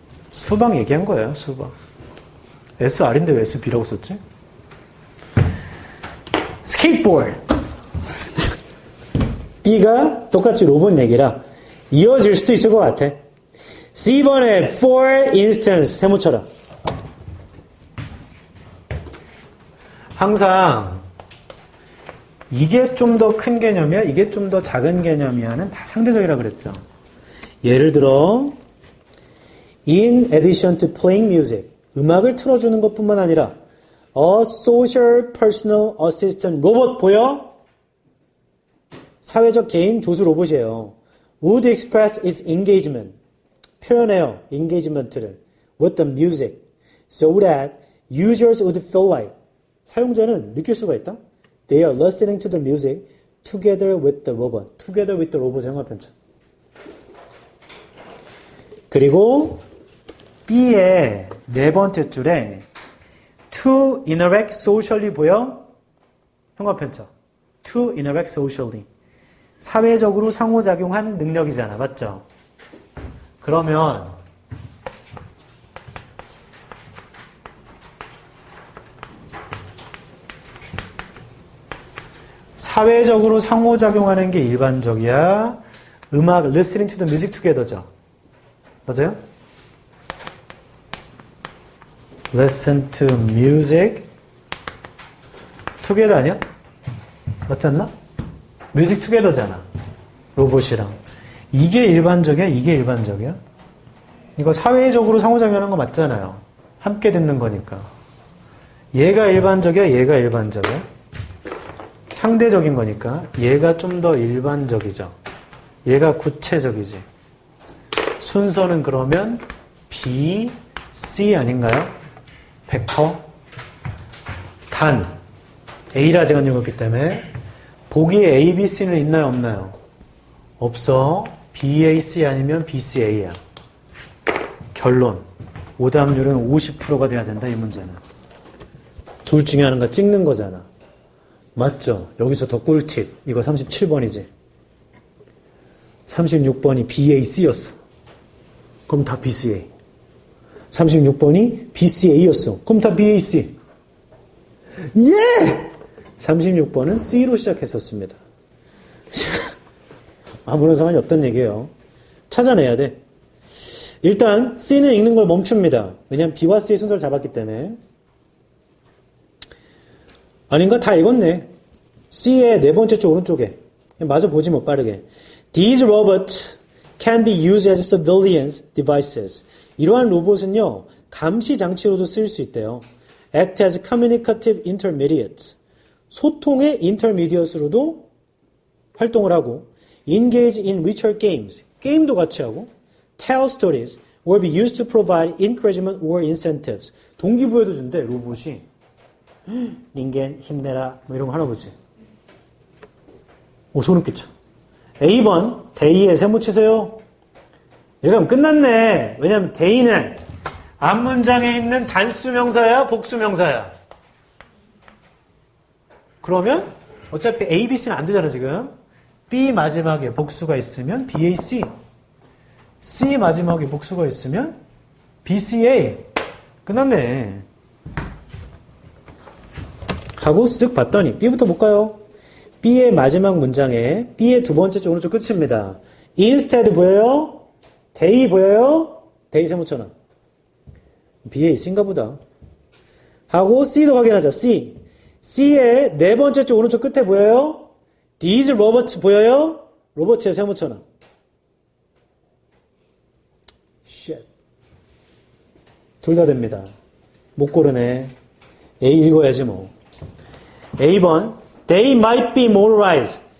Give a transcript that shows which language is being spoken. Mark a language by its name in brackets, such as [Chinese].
[Korean] 수박 얘기한 거예요, 수박. SR인데 왜 SB라고 썼지? 스케이트보드. B가 똑같이 로봇 얘기라 이어질 수도 있을 것 같아. C번에 for instance 세모처럼. 항상 이게 좀 더 큰 개념이야, 이게 좀 더 작은 개념이야는 다 상대적이라 그랬죠. 예를 들어 [English] in addition to playing music [Korean] 음악을 틀어주는 것뿐만 아니라 [English] a social personal assistant 로봇 보여? [Korean] 사회적 개인 조수 로봇이에요. [English] would express its engagement [Korean] 표현해요. [English] engagement를 with the music so that users would feel like [Korean] 사용자는 느낄 수가 있다. [English] They are listening to the music together with the robot. together with the robot의 [Korean] 형화편차. 그리고 B의 네 번째 줄에 [English] to interact socially [Korean] 보여? 형화편차. [English] to interact socially. [Korean] 사회적으로 상호작용한 능력이잖아. 맞죠? 그러면 사회적으로 상호작용하는 게 일반적이야. [English] 음악 listening to the music together죠. [Korean] 맞아요? [English] listen to music together 아니야? [Korean] 맞지 않나? [English] music together잖아. [Korean] 로봇이랑. 이게 일반적이야? 이게 일반적이야? 이거 사회적으로 상호작용하는 거 맞잖아요. 함께 듣는 거니까. 얘가 일반적이야? 얘가 일반적이야? 상대적인 거니까 얘가 좀 더 일반적이죠. 얘가 구체적이지. 순서는 그러면 B, C 아닌가요? 100%? 단 A라 제가 읽었기 때문에 보기에 A, B, C는 있나요? 없나요? 없어. B, A, C 아니면 B, C, A야. 결론. 오답률은 50%가 돼야 된다, 이 문제는. 둘 중에 하나가 찍는 거잖아. 맞죠? 여기서 더 꿀팁. 이거 37번이지. 36번이 BAC였어. 그럼 다 BCA. 36번이 BCA였어. 그럼 다 BAC. 예! 36번은 C로 시작했었습니다. 아무런 상관이 없다는 얘기예요. 찾아내야 돼. 일단 C는 읽는 걸 멈춥니다. 왜냐하면 B와 C의 순서를 잡았기 때문에. 아닌가? 다 읽었네. C의 네 번째 쪽 오른쪽에. 마저 보지 못 빠르게. [English] These robots can be used as surveillance devices. [Korean] 이러한 로봇은요, 감시 장치로도 쓰일 수 있대요. [English] Act as communicative intermediates. [Korean] 소통의 [English] intermediate로도 [Korean] 활동을 하고, [English] engage in virtual games. [Korean] 게임도 같이 하고, [English] tell stories, or be used to provide encouragement or incentives. [Korean] 동기부여도 준대, 로봇이. 닌겐 힘내라 뭐 이런 거 하나 보지. 오 소름 끼쳐. A번 데이의 세모 치세요. 이렇게 하면 끝났네. 왜냐면 데이는 앞문장에 있는 단수명사야 복수명사야. 그러면 어차피 A, B, C는 안 되잖아 지금. B 마지막에 복수가 있으면 BAC, C 마지막에 복수가 있으면 BCA. 끝났네. 하고 쓱 봤더니 B부터 볼까요? B의 마지막 문장에 B의 두 번째 쪽 오른쪽 끝입니다. instead 보여요? they 보여요? they 세모처럼. B에 C인가 보다. 하고 C도 확인하자. C. C의 네 번째 쪽 오른쪽 끝에 보여요? these robots 보여요? 로봇의 세모처럼. shit. 둘 다 됩니다. 못 고르네. A 읽어야지 뭐. [English] A번 They might be motorized.